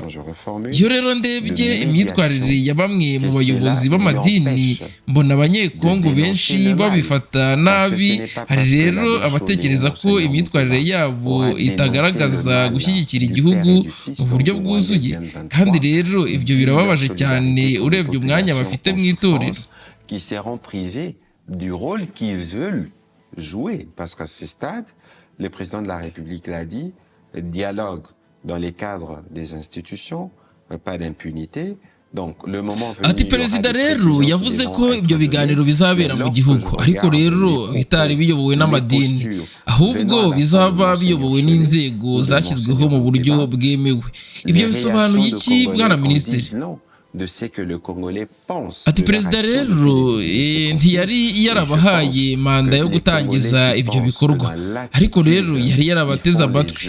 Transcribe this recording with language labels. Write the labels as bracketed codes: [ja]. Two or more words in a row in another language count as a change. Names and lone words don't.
[rw] Iyo rero ndebye imyitwarire ya bamwe mu bayobozi b'amadini, mbona abanyekongo benshi babifata nabi. Hari rero abatekereza ko imyitwarire yabo itagaragaza gushyigikira igihugu mu buryo bwuzuye, kandi rero ibyo birababaje cyane urebye umwanya bafite mu itorero. [fr] Qui seront privés du rôle qu'ils veulent jouer, parce qu'à ce stade, le président de la République l'a dit, dialogue dans les cadres des institutions, pas d'impunité. [rw] Ati perezida rero yavuze ko ibyo biganiro bizabera mu gihugu, ariko rero bitari biyobowe n'amadini, ahubwo bizaba biyobowe n'inzego zashyizweho mu buryo bwemewe. Ibyo bisobanuye iki bwana minisitiri? Ati perezida rero ntiyari yarabahaye manda yo gutangiza ibyo bikorwa, ariko rero yari yarabateze amatwi.